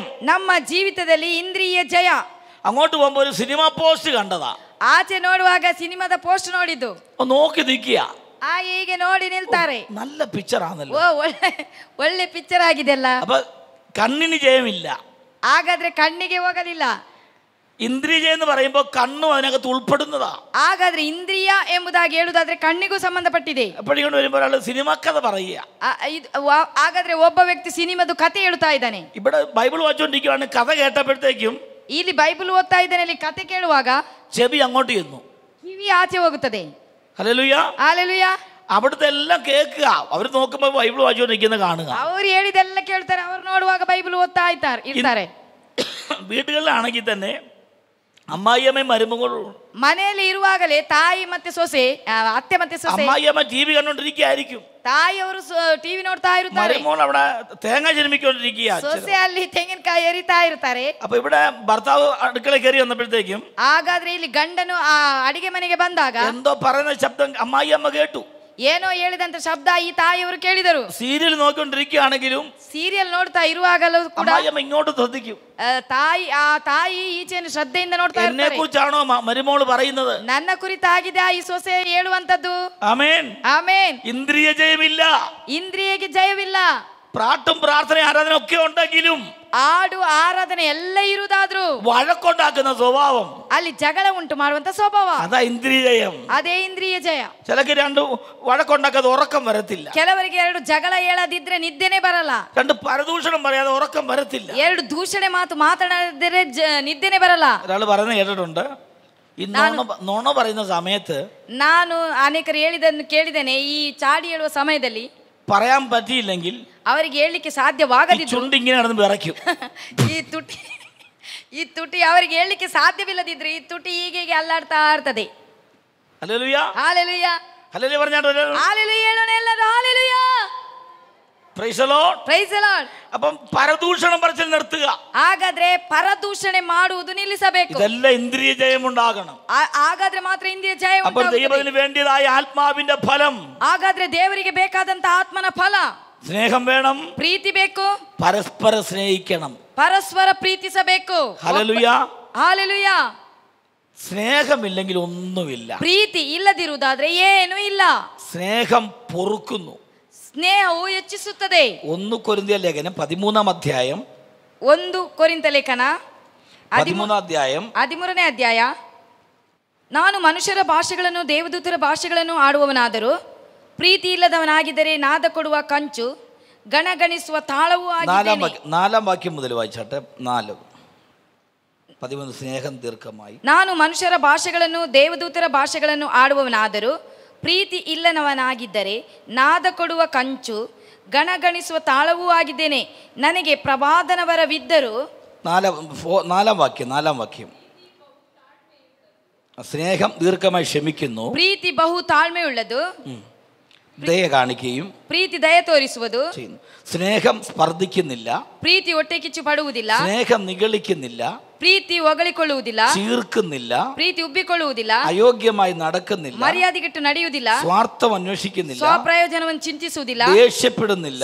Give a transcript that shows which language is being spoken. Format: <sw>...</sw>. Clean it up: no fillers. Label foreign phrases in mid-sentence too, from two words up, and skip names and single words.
<kn>ನಮ್ಮ ಜೀವಿತದಲ್ಲಿ ಇಂದ್ರಿಯ ಜಯ.</kn> <ml>അങ്ങോട്ട് പോകുമ്പോ ഒരു സിനിമ പോസ്റ്റ് കണ്ടതാ.</ml> <kn>ಆಚೆ ನೋಡುವಾಗ ಸಿನಿಮಾದ ಪೋಸ್ಟ್ ನೋಡಿದ್ದು.</kn> <ml>നോക്കി നിൽക്കുക,</ml> <kn>ಹೀಗೆ ನೋಡಿ ನಿಲ್ತಾರೆ.</kn> <ml>നല്ല പിക്ചർ ആണല്ലോ.</ml> <kn>ಒಳ್ಳೆ ಪಿಕ್ಚರ್ ಆಗಿದೆ ಅಲ್ಲ.</kn> <ml>അപ്പൊ കണ്ണിന് ജയമില്ല.</ml> <kn>ಹಾಗಾದ್ರೆ ಕಣ್ಣಿಗೆ ಹೋಗಲಿಲ್ಲ.</kn> <ml>ഇന്ദ്രിയ ജയം എന്ന് പറയുമ്പോ കണ്ണും അതിനകത്ത് ഉൾപ്പെടുന്നതാ.</ml> <kn>ಹಾಗಾದ್ರೆ ಇಂದ್ರಿಯ ಎಂಬುದಾಗಿ ಹೇಳುವುದಾದ್ರೆ ಕಣ್ಣಿಗೂ ಸಂಬಂಧಪಟ್ಟಿದೆ.</kn> <ml>അപ്പോഴിങ്ങോട്ട് വരുമ്പോൾ ഒരാൾ സിനിമ കഥ പറയുക.</ml> <kn>ಹಾಗಾದ್ರೆ ಒಬ್ಬ ವ್ಯಕ್ತಿ ಸಿನಿಮಾದ ಕತೆ ಹೇಳ್ತಾ ಇದ್ದಾನೆ.</kn> <ml>ഇവിടെ ബൈബിൾ വായിച്ചുകൊണ്ടിരിക്കുകയാണ്. കഥ കേട്ടപ്പോഴത്തേക്കും</ml> <kn>ಇಲ್ಲಿ ಬೈಬಲ್ ಓದ್ತಾ ಇದ್ದಾನೆ, ಇಲ್ಲಿ ಕತೆ ಕೇಳುವಾಗ</kn> <ml>ചെവി അങ്ങോട്ട് ചെന്നു,</ml> <kn>ಕಿವಿ ಆಚೆ ಹೋಗುತ್ತದೆ.</kn> <ml>ഹല്ലേലൂയ. ഹല്ലേലൂയ. അവിടുത്തെ എല്ലാം കേൾക്കുക. അവർ നോക്കുമ്പോൾ ബൈബിൾ വായിച്ചുകൊണ്ടിരിക്കുന്ന കാണുക.</ml> <kn>ಅವರು ಹೇಳಿದೆಲ್ಲ ಕೇಳ್ತಾರೆ, ಅವರು ನೋಡುವಾಗ ಬೈಬಲ್ ಓದ್ತಾ ಇರ್ತಾರೆ.</kn> <ml>വീടുകളിലാണെങ്കിൽ തന്നെ ಅಮ್ಮಾಯಿಯಮ್ಮ ಮರುಮಗಳು</ml> <kn>ಮನೆಯಲ್ಲಿ ಇರುವಾಗಲೇ ತಾಯಿ ಮತ್ತೆ ಸೊಸೆ, ಅತ್ತೆ ಮತ್ತೆ ಸೊಸೆ.</kn> <ml>അമ്മായിയമ്മ ടി വി കണ്ടോണ്ടിരിക്കുകയായിരിക്കും.</ml> <kn>ತಾಯಿಯವರು ಟಿವಿ ನೋಡ್ತಾ ಇರ್ತಾರೆ,</kn> <ml>മരുമോൾ അവിടെ തേങ്ങ ജന്മിക്കൊണ്ടിരിക്കുക,</ml> <kn>ಸೊಸೆ ಅಲ್ಲಿ ತೆಂಗಿನಕಾಯಿ ಎರಿತಾ ಇರ್ತಾರೆ.</kn> <ml>അപ്പൊ ഇവിടെ ഭർത്താവ് അടുക്കള കയറി വന്നപ്പോഴത്തേക്കും</ml> <kn>ಹಾಗಾದ್ರೆ ಇಲ್ಲಿ ಗಂಡನು ಆ ಅಡಿಗೆ ಮನೆಗೆ ಬಂದಾಗ</kn> <ml>എന്തോ പറയുന്ന ശബ്ദം അമ്മായിയമ്മ കേട്ടു.</ml> <kn>ಏನೋ ಹೇಳಿದಂತ ಶಬ್ದ ಈ ತಾಯಿಯವರು ಕೇಳಿದರು.</kn> <ml>സീരിയൽ നോക്കിക്കൊണ്ടിരിക്കുകയാണെങ്കിലും</ml> <kn>ಸೀರಿಯಲ್ ನೋಡ್ತಾ ಇರುವಾಗಲೂ ಕೂಡ</kn> <ml>അമ്മായിയമ്മ ഇങ്ങോട്ട് ശ്രദ്ധിക്കും.</ml> <kn>ತಾಯಿ ಈಚೆಯನ್ನು ಶ್ರದ್ಧೆಯಿಂದ ನೋಡ್ತಾ</kn> <ml>എന്നെ</ml> <kn>ಇರ್ತಾರೆ.</kn> <ml>കുറിച്ചാണോ മരുമോള് പറയുന്നത്?</ml> <kn>ನನ್ನ ಕುರಿತಾಗಿದೆ ಈ ಸೊಸೆ ಹೇಳುವಂತದ್ದು.</kn> <ml>ആമേൻ.</ml> <kn>ಆಮೇನ್.</kn> <ml>ഇന്ദ്രിയ ജയമില്ല,</ml> <kn>ಇಂದ್ರಿಯಗೆ ಜಯವಿಲ್ಲ.</kn> <ml>പാട്ടും പ്രാർത്ഥന ആരാധന ഒക്കെ ഉണ്ടെങ്കിലും</ml> <kn>ಆಡು ಆರಾಧನೆ ಎಲ್ಲ ಇರುವುದಾದ್ರೂ</kn> <ml>വഴക്കുണ്ടാക്കുന്ന സ്വഭാവം,</ml> <kn>ಅಲ್ಲಿ ಜಗಳ ಉಂಟು ಮಾಡುವಂತ ಸ್ವಭಾವ,</kn> <ml>അതാ ഇന്ദ്രിയ ജയം.</ml> <kn>ಅದೇ ಇಂದ್ರಿಯ ಜಯ.</kn> <ml>ചിലക്ക് രണ്ട് വഴക്കുണ്ടാക്കാതെ ഉറക്കം വരത്തില്ല,</ml> <kn>ಕೆಲವರಿಗೆ ಎರಡು ಜಗಳ ಹೇಳದಿದ್ರೆ ನಿದ್ದೆನೆ ಬರಲ್ಲ,</kn> <ml>രണ്ട് പരദൂഷണം പറയാതെ ഉറക്കം വരത്തില്ല,</ml> <kn>ಎರಡು ದೂಷಣೆ ಮಾತು ಮಾತನಾಡಿದ್ರೆ ನಿದ್ದೆನೆ ಬರಲ್ಲ.</kn> <ml>ഒരാൾ പറയുന്നത് കേട്ടിട്ടുണ്ട്, ഈ നുണ പറയുന്ന സമയത്ത്</ml> <kn>ನಾನು ಅನೇಕರು ಹೇಳಿದ್ದನ್ನು ಕೇಳಿದ್ದೇನೆ. ಈ ಚಾಡಿ ಹೇಳುವ ಸಮಯದಲ್ಲಿ</kn> <ml>പറയാൻ പറ്റിയില്ലെങ്കിൽ</ml> <kn>ಅವರಿಗೆ ಹೇಳಲಿಕ್ಕೆ ಸಾಧ್ಯವಾಗದಿದ್ದು</kn> <ml>ചുണ്ടിങ്ങനെ നടന്ന് വിറയ്ക്കും.</ml> <kn>ಈ ತುಟಿ ಅವರಿಗೆ ಹೇಳಲಿಕ್ಕೆ ಸಾಧ್ಯವಿಲ್ಲದಿದ್ರೆ ಈ ತುಟಿ ಹೀಗೆ ಅಲ್ಲಾಡ್ತಾ ಇರ್ತದೆ.</kn> <ml>ഹല്ലേലൂയ,</ml> <kn>ಹಾಲೆಲೂಯಾ,</kn> <ml>ഹല്ലേലൂയ പറഞ്ഞാട്ടോ,</ml> <kn>ಹಾಲೆಲೂಯಾ ಹೇಳೋಣ ಎಲ್ಲರೂ, ಹಾಲೆಲೂಯಾ,</kn> <en>Praise the Lord. Praise the Lord.</en> <ml>അപ്പം പരദൂഷണം പറച്ചിൽ നിർത്തുക.</ml> <kn>ಹಾಗಾದ್ರೆ ಪರದೂಷಣೆ ಮಾಡುವುದು ನಿಲ್ಲಿಸಬೇಕು.</kn> <ml>ഇതെല്ലാം ഇന്ദ്രിയ ജയം ഉണ്ടാകണം.</ml> <kn>ಹಾಗಾದ್ರೆ ಮಾತ್ರ ಇಂದ್ರಿಯ ಜಯ</kn> <ml>അപ്പോൾ ദൈവത്തിന് വേണ്ടിയതായ ആത്മാവിന്റെ ഫലം,</ml> <kn>ಹಾಗಾದ್ರೆ ದೇವರಿಗೆ ಬೇಕಾದಂತ ಆತ್ಮನ ಫಲ</kn> <ml>സ്നേഹം വേണം,</ml> <kn>ಪ್ರೀತಿ ಬೇಕು,</kn> <ml>പരസ്പര സ്നേഹിക്കണം.</ml> <kn>ಪರಸ್ಪರ ಪ್ರೀತಿಸಬೇಕು.</kn> <ml>ഹല്ലേലൂയ.</ml> <kn>ಹಾಲೆಲೂಯಾ.</kn> <ml>സ്നേഹമില്ലെങ്കിൽ ഒന്നുമില്ല.</ml> <kn>ಪ್ರೀತಿ ಇಲ್ಲದಿರುವುದಾದ್ರೆ ಏನೂ ಇಲ್ಲ.</kn> <ml>സ്നേഹം പൊറുക്കുന്നു.</ml> <kn>ಸ್ನೇಹವು ಹೆಚ್ಚಿಸುತ್ತದೆ.</kn> <ml>1 കൊരിന്ത്യർ ലേഖനം 13-ാം അധ്യായം,</ml> <kn>1 ಕೊರಿಂಥ ಲೇಖನ</kn> <ml>13-ാം അധ്യായം</ml> <kn>13ನೇ ಅಧ್ಯಾಯ. ನಾನು ಮನುಷ್ಯರ ಭಾಷೆಗಳನ್ನು ದೇವದೂತರ ಭಾಷೆಗಳನ್ನು ಆಡುವವನಾದರೂ ಪ್ರೀತಿ ಇಲ್ಲದವನಾಗಿದ್ದರೆ ನಾದ ಕೊಡುವ ಕಂಚು ಗಣಗಣಿಸುವ ತಾಳವೂ ಆಗಿದ್ದೇನೆ.</kn> <ml>4-ാം വാക്യം മുതൽ വായിച്ചാട്ടെ. 4:13 സ്നേഹം ദീർഘമായി.</ml> <kn>ನಾನು ಮನುಷ್ಯರ ಭಾಷೆಗಳನ್ನು ದೇವದೂತರ ಭಾಷೆಗಳನ್ನು ಆಡುವವನಾದರೂ ಪ್ರೀತಿ ಇಲ್ಲದವನಾಗಿದ್ದರೆ ನಾದ ಕೊಡುವ ಕಂಚು ಗಣಗಣಿಸುವ ತಾಳವೂ ಆಗಿದ್ದೇನೆ. ನನಗೆ ಪ್ರವಾದನ ವರವಿದ್ದರೂ</kn> <ml>4-ാം വാക്യം സ്നേഹം ദീർഘമായി ക്ഷമിക്കുന്നു,</ml> <kn>ಪ್ರೀತಿ ಬಹು ತಾಳ್ಮೆಯುಳ್ಳದು,</kn> <ml>ദയ കാണിക്കുകയും</ml> <kn>ಪ್ರೀತಿ ದಯ ತೋರಿಸುವುದು,</kn> <ml>സ്നേഹം സ്പർദ്ധിക്കുന്നില്ല,</ml> <kn>ಪ್ರೀತಿ ಹೊಟ್ಟೆ ಕಿಚ್ಚು ಪಡುವುದಿಲ್ಲ,</kn> <ml>സ്നേഹം നിഗളിക്കുന്നില്ല,</ml> <kn>ಪ್ರೀತಿ ಹೊಗಳಿಕೊಳ್ಳುವುದಿಲ್ಲ,</kn> <ml>ചീർക്കുന്നില്ല,</ml> <kn>ಪ್ರೀತಿ ಉಬ್ಬಿಕೊಳ್ಳುವುದಿಲ್ಲ,</kn> <ml>അയോഗ്യമായി നടക്കുന്നില്ല,</ml> <kn>ಮರ್ಯಾದೆಗೆಟ್ಟು ನಡೆಯುವುದಿಲ್ಲ,</kn> <ml>സ്വാർത്ഥം അന്വേഷിക്കുന്നില്ല,</ml> <kn>ಸ್ವಪ್ರಯೋಜನವನ್ನು ಚಿಂತಿಸುವುದಿಲ್ಲ,</kn> <ml>ദേഷ്യപ്പെടുന്നില്ല,</ml>